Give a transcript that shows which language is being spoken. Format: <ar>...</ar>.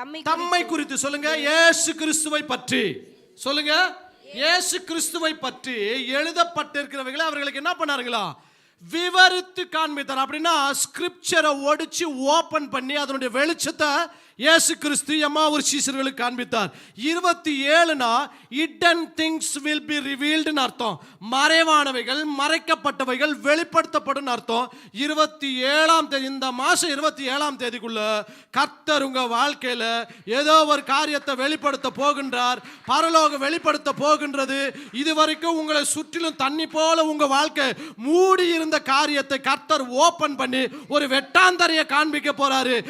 <ta>தம்மை குறித்து சொல்லுங்க, இயேசு கிறிஸ்துவை பற்றி சொல்லுங்க. இயேசு கிறிஸ்துவை பற்றி எழுதப்பட்டிருக்கிறவைகளை அவர்களுக்கு என்ன பண்ணாருங்களா? விவரித்து காண்பித்தார். அப்படின்னா ஸ்கிரிப்சரை ஒடிச்சு ஓபன் பண்ணி அதனுடைய வெளிச்சத்தை இயேசு கிறிஸ்து ஒரு சீஷர்களுக்கு காண்பித்தார்.</ta> <en>27னா hidden things will be revealed</en> <ta>ன்னு அர்த்தம். மறைவானவைகள், மறைக்கப்பட்டவைகள் வெளிப்படுத்தப்படும் அர்த்தம். 27ஆம் தேதி, இந்த மாசம் 27ஆம் தேதிக்குள்ள கர்த்தர் உங்க வாழ்க்கையில ஏதோ ஒரு காரியத்தை வெளிப்படுத்த போகின்றார். பரலோகம் வெளிப்படுத்த போகின்றது. இதுவரைக்கும் உங்களை சுற்றிலும் தண்ணி போல உங்க வாழ்க்கை மூடி இருந்த காரியத்தை கர்த்தர் ஓபன் பண்ணி ஒரு வெட்டாந்தரையை காண்பிக்க போறாரு.</ta>